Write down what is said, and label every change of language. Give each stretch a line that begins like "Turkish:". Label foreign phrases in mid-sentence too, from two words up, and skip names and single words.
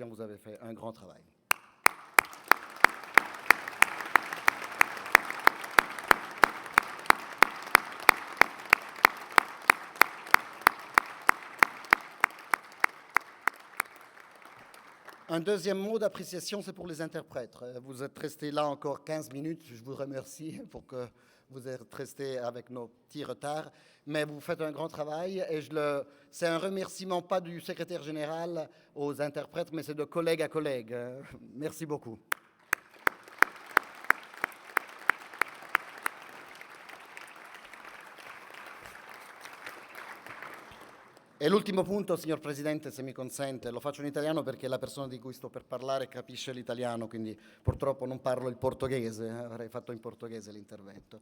French: Vous avez fait un grand travail. Un deuxième mot d'appréciation, c'est pour les interprètes. Vous êtes restés là encore 15 minutes. Je vous remercie pour que vous êtes restés avec nos petits retards. Mais vous faites un grand travail et c'est un remerciement pas du secrétaire général aux interprètes, mais c'est de collègue à collègue. Merci beaucoup.
Italian: E l'ultimo punto, signor Presidente, se mi consente, lo faccio in italiano perché la persona di cui sto per parlare capisce l'italiano, quindi purtroppo non parlo il portoghese, avrei fatto in portoghese l'intervento.